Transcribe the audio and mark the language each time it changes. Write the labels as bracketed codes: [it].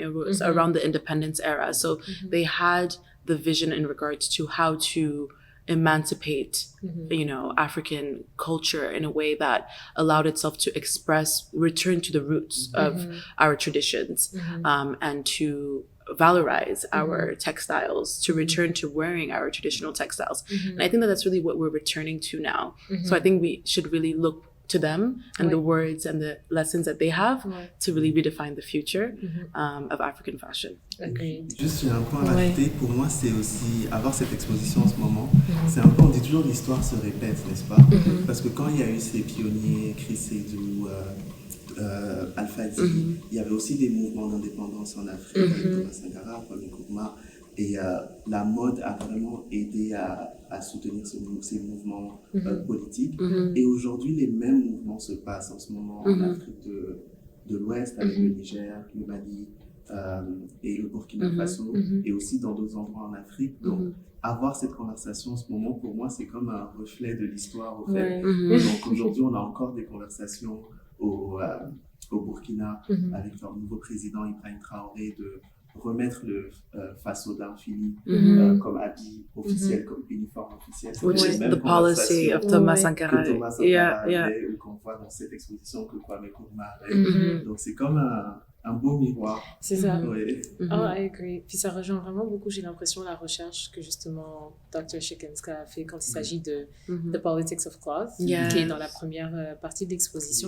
[en] It was around the independence era. So they had the vision in regards to how to emancipate African culture in a way that allowed itself to return to the roots of our traditions, and to valorize our textiles, to return to wearing our traditional textiles. And I think that that's really what we're returning to now. So I think we should really look to them and the words and the lessons that they have to really redefine the future of African fashion. Agreed. [fr] Juste, j'ai un point à rajouter. Pour moi, c'est aussi avoir cette exposition en ce moment. C'est un peu, on dit toujours l'histoire se répète, n'est-ce pas? Parce que quand il y a eu ces pionniers, Chris Seydou, Al-Fadi, il y avait aussi des mouvements d'indépendance en Afrique, avec Thomas Sankara, Kwame Nkrumah, et la mode a vraiment aidé à soutenir ces mouvements politiques. Et aujourd'hui, les mêmes mouvements se passent en ce moment en Afrique de l'Ouest, avec le Niger, le Mali et le Burkina Faso, et aussi dans d'autres endroits en Afrique. Donc, avoir cette conversation en ce moment, pour moi, c'est comme un reflet de l'histoire, au fait. Donc, aujourd'hui, on a encore des conversations au Burkina avec leur nouveau président, Ibrahim Traoré, de remettre le Faso d'infini comme habit officiel, comme uniforme officiel. [en] Which is the policy of Thomas Sankara. [fr] Que Thomas Sankara avait, ou qu'on voit dans cette exposition que Kwame Nkrumah avait. Donc c'est comme un beau miroir. C'est ça. Ouais. [en] Oh, I agree. [fr] Puis ça rejoint vraiment beaucoup, j'ai l'impression, la recherche que justement Dr. Shikenska a fait quand il s'agit de The Politics of Cloth, qui est dans la première partie de l'exposition.